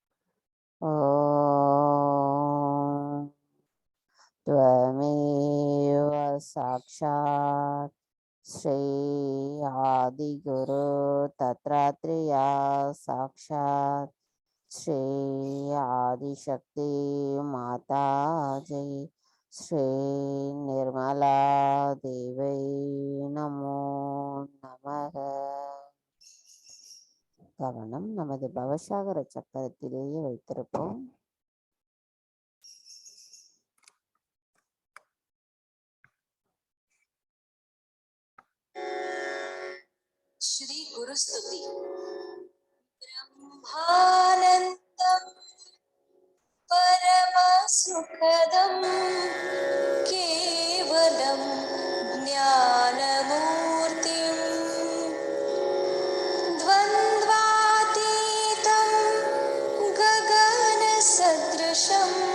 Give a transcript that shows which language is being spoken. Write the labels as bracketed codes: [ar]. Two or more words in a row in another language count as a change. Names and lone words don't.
[sa] ॐ त्वमेव साक्षात् श्री आदि गुरु दत्तात्रेया साक्षात् श्री आदिशक्ति माता जय श्री निर्मला देवी नमो नमः. [ta] கவனம், நமது பவசாகர சக்கரத்திலேயே வைத்திருப்போம். [sa] श्री गुरुस्तुति. ब्रह्मानन्दं परमसुखदं केवलं ज्ञानमूर्तिं द्वन्द्वातीतं गगनसदृशं